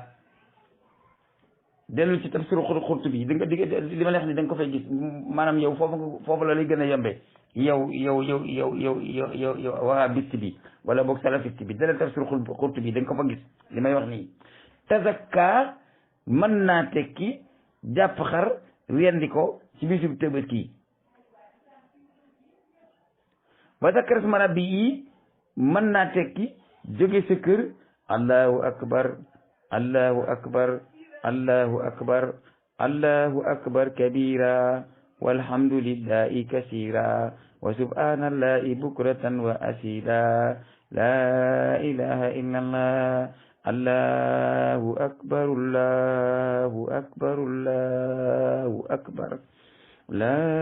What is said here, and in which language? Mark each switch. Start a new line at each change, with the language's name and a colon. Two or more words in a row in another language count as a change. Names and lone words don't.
Wolof: dellu ci tafsir Qurtubi di nga li ma la wax ni da nga ko fay gis maanaam yow foofu la lay gën a yombe yow wahabiste bi wala boog salafiste bi dalal tafsir Qurtubi da nga ko fa gis li may wax nii. tazakka mën naa tekki jàpp xar rendi ko ci bisu Tabaski.
Arabic: وذكر اسم ربه
Wolof: mën naa tekki jóge sa kër
Arabic: الله أكبر الله أكبر الله أكبر الله أكبر كبيرا والحمد لله كثيرا وسبحان الله بكرة وأصيلا لا إله إلا الله الله أكبر الله أكبر الله أكبر لا